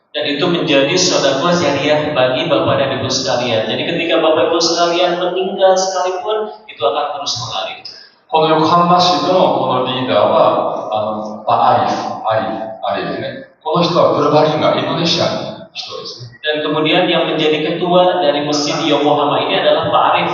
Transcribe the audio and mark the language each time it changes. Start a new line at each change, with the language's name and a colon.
Indonesian: Dan itu menjadi sedekah jariah bagi Bapak dan Ibu sekalian. Jadi ketika Bapak Ibu sekalian meninggal sekalipun, itu akan terus mengalir.
Japanese: この横浜市のこのリーダーは、アリフね。この人はプルバリンガ、インドネシアの人ですね。
Indonesian: Dan kemudian yang menjadi ketua dari masjid di Yokohama ini adalah Pak Arif.